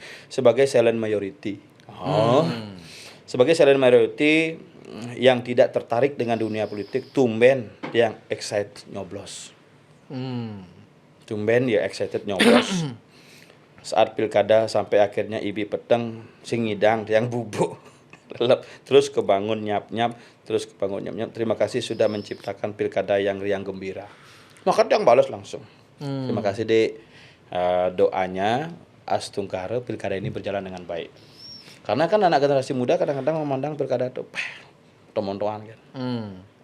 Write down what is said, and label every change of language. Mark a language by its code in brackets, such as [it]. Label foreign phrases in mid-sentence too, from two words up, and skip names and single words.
[id] Sebagai [en] silent majority. [id] Sebagai [en] silent majority [id] yang tidak tertarik dengan dunia politik, tumben yang excited nyoblos. Tumben ya excited nyoblos. Saat pilkada sampai akhirnya [ban] ibi peteng sing ngidang [id] yang bubuk. Terus kebangun nyap-nyap. Terima kasih sudah menciptakan pilkada yang riang gembira. Maka yang balas langsung. Terima kasih Dek. Doanya Astungkara pilkada ini berjalan dengan baik. Karena kan anak generasi muda kadang-kadang memandang pilkada itu teman-teman kan.